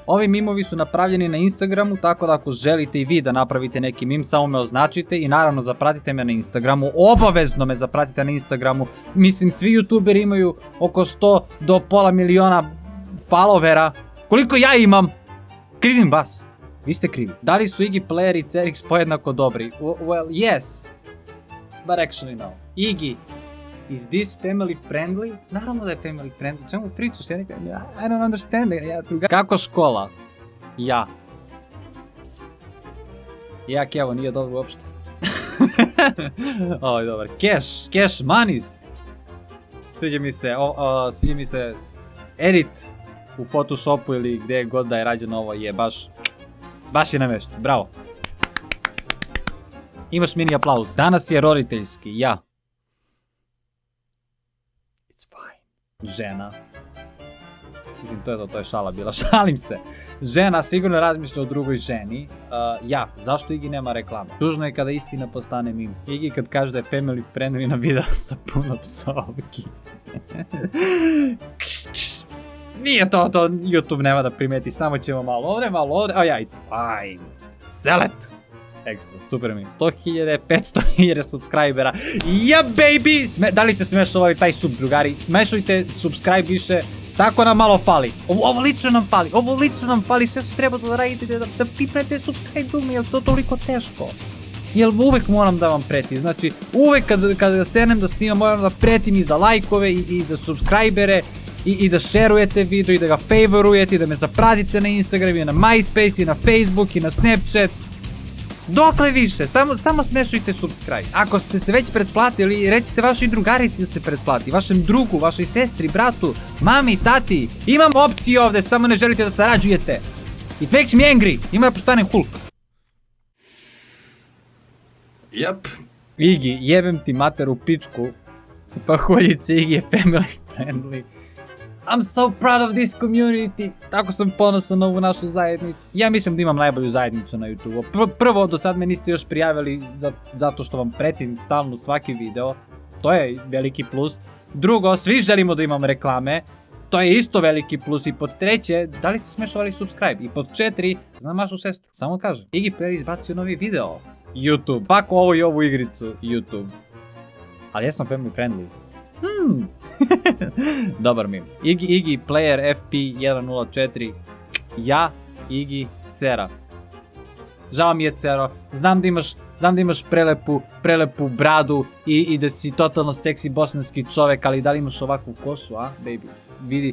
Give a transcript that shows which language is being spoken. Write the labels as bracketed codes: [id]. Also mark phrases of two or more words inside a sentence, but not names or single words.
[sr] Ovi mimovi su napravljeni na Instagramu, tako da ako želite i vi da napravite neki mim, samo me označite i naravno zapratite me na Instagramu. Obavezno me zapratite na Instagramu. Mislim, svi youtuberi imaju oko 100 do pola miliona followera. Koliko ja imam? Krivim vas. Vi ste krivi. Da li su Igi Player i Cerix pojednako dobri? [en] Well, yes. But actually no. Igi, is this family friendly? [sr] Naravno da je [en] family friendly. [sr] Čemu pričaš? [en] I don't understand it. [sr] Kako škola? Ja. Jak evo, nije dobro uopšte. Ovo je dobar. [en] Cash monies. [sr] Sviđa mi se edit u Photoshopu ili gdje god da je rađeno, ovo je baš je na mjestu. Bravo. Imaš mini aplauz. Danas je roditeljski, ja. [en] It's fine. [sr] Žena. Mislim, to je šala bila. Šalim se. Žena sigurno razmišlja o drugoj ženi. Ja, zašto Igi nema reklama? Tužno je kada istina postane mim. Igi kad kaže da je [en] family friendly [sr] na video sa puno psovki. Nije to, YouTube nema da primeti, samo ćemo malo ovdje, [en] it's fine. Select. [sr] Ekstra, super mi. 100.000, 500.000 subscribera. [en] Yeah, baby! [sr] Da li ste smešovali taj sub, drugari? Smešujte, subscribe više. Tako nam malo fali. Ovo lično nam fali. Sve što treba da radite, da pipnete subscribe dugme, jel to toliko teško? Jel uvek moram da vam pretim, znači uvek kada senem da snimam moram da pretim i za lajkove i za subscribere i da šerujete video i da ga favorujete i da me zapratite na Instagram i na MySpace i na Facebook i na Snapchat. Dokle više, samo smešujte subscribe. Ako ste se već pretplatili, recite vašoj drugarici da se pretplati, vašem drugu, vašoj sestri, bratu, mami, tati. Imam opcije ovdje, samo ne želite da sarađujete. [en] It makes me angry, [sr] ima da postanem Hulk. Yep. Igi, jebem ti mater u pičku. Pahuljice, Igi je [en] family friendly. I'm so proud of this community. [sr] Tako sam ponosan na ovu našu zajednicu. Ja mislim da imam najbolju zajednicu na YouTube. Prvo, do sad me niste još prijavili zato što vam pretim stalno svaki video. To je veliki plus. Drugo, svi želimo da imamo reklame. To je isto veliki plus. I pod treće, da li ste smešovali subscribe? I pod četiri, znam vašu sestru. Samo kažem. Igi Player izbacio novi video. YouTube. Pak ovo i ovu igricu. YouTube. Ali ja sam [en] family friendly. [sr] Dobar meme. Igi Player FP104. Ja, Igi, Cera. Žao mi je, Cero. Znam da imaš prelepu bradu i da si totalno seksi bosanski čovek, ali da li imaš ovakvu kosu, a, baby?